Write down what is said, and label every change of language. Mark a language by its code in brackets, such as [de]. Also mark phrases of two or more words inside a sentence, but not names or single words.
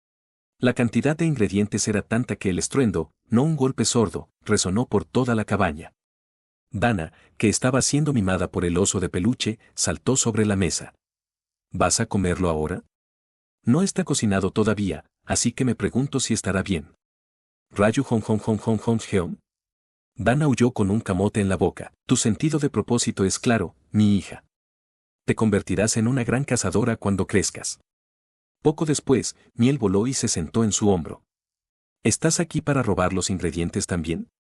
[es] La cantidad de ingredientes era tanta que el estruendo, no un golpe sordo, resonó por toda la cabaña. Dana, que estaba siendo mimada por el oso de peluche, saltó sobre la mesa. ¿Vas a comerlo ahora? No está cocinado todavía, así que me pregunto si estará bien. Rayu hon hon hon hon hon heon. Dana huyó con un camote en la boca. Tu sentido de propósito es claro, mi hija. Te convertirás en una gran cazadora cuando crezcas. Poco después, Miel voló y se sentó en su hombro. ¿Estás aquí para robar los ingredientes también?